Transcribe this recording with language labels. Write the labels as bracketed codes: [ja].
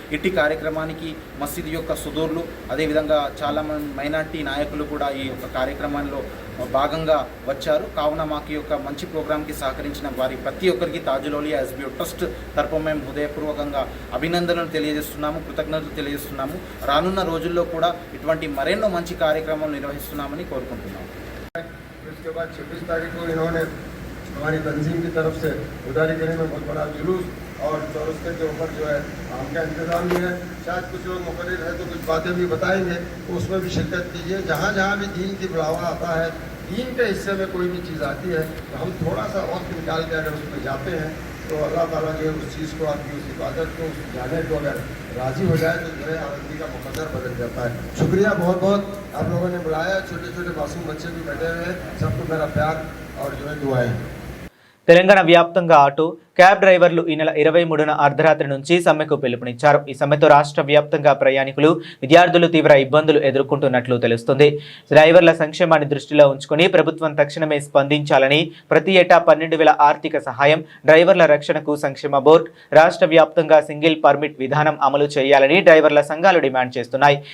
[te] ఇట్టి కార్యక్రమానికి మసీదు యొక్క సుదూర్లు, అదేవిధంగా చాలామంది మైనార్టీ నాయకులు కూడా ఈ యొక్క కార్యక్రమంలో భాగంగా వచ్చారు. కావున మాకు ఈ యొక్క మంచి ప్రోగ్రాంకి సహకరించిన వారి ప్రతి ఒక్కరికి తాజుల్ ఔలియా ఎస్బీఓ ట్రస్ట్ తరపున మేము హృదయపూర్వకంగా అభినందనలు తెలియజేస్తున్నాము, కృతజ్ఞతలు తెలియజేస్తున్నాము. రానున్న రోజుల్లో కూడా ఇటువంటి మరెన్నో మంచి కార్యక్రమాలు నిర్వహిస్తున్నామని కోరుకుంటున్నాము. [hi] उसके बाद 26 तारीख को इन्होंने हमारी तंजीम की तरफ से उदारी गली में बहुत बड़ा जुलूस और चौरस्ते के ऊपर जो है आम का इंतजाम भी है। शायद कुछ लोग मुकर्रर है तो कुछ बातें भी बताएंगे, तो उसमें भी शिरकत कीजिए। जहाँ जहाँ भी दीन की बढ़ावा आता है, दीन के हिस्से में कोई भी चीज़ आती है, तो हम थोड़ा सा वक्त निकाल के अगर उसमें जाते हैं तो अल्लाह ताला जो है उस चीज़ को, आपकी उस इबादत को, उस जाने को अगर राज़ी हो जाए तो जो है आदमी का मुकद्दर बदल जाता है। शुक्रिया बहुत बहुत आप लोगों ने बुलाया। छोटे छोटे मासूम बच्चे भी बैठे हुए हैं, सबको मेरा प्यार और जो है दुआएं। [te] తెలంగాణ వ్యాప్తంగా ఆటో క్యాబ్ డ్రైవర్లు ఈ నెల 23న అర్ధరాత్రి నుంచి సమ్మెకు పిలుపునిచ్చారు. ఈ సమ్మెతో రాష్ట్ర వ్యాప్తంగా ప్రయాణికులు, విద్యార్థులు తీవ్ర ఇబ్బందులు ఎదుర్కొంటున్నట్లు తెలుస్తుంది. డ్రైవర్ల సంక్షేమాన్ని దృష్టిలో ఉంచుకుని ప్రభుత్వం తక్షణమే స్పందించాలని, ప్రతి ఏటా 12,000 ఆర్థిక సహాయం, డ్రైవర్ల రక్షణకు సంక్షేమ బోర్డు, రాష్ట్ర వ్యాప్తంగా సింగిల్ పర్మిట్ విధానం అమలు చేయాలని డ్రైవర్ల సంఘాలు డిమాండ్ చేస్తున్నాయి.